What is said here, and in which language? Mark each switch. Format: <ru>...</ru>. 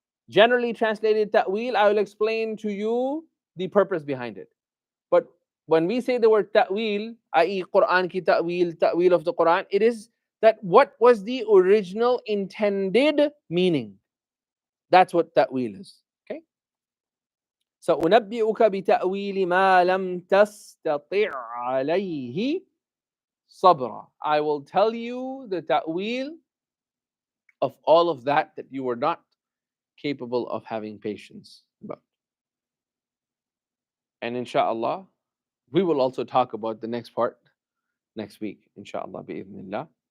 <en>Generally translated ta'wil, I will explain to you the purpose behind it. But when we say the word ta'wil, i.e. Quran ki ta'wil of the Quran, it is that what was the original intended meaning. That's what ta'wil is. Okay?</en> <ar>سأنبئك بتأويل ما لم تستطع عليه صبرا.</ar> <en>I will tell you the ta'wil of all of that you were not capable of having patience about. And inshallah, we will also talk about the next part next week, inshallah, bi'idhnillah.</en>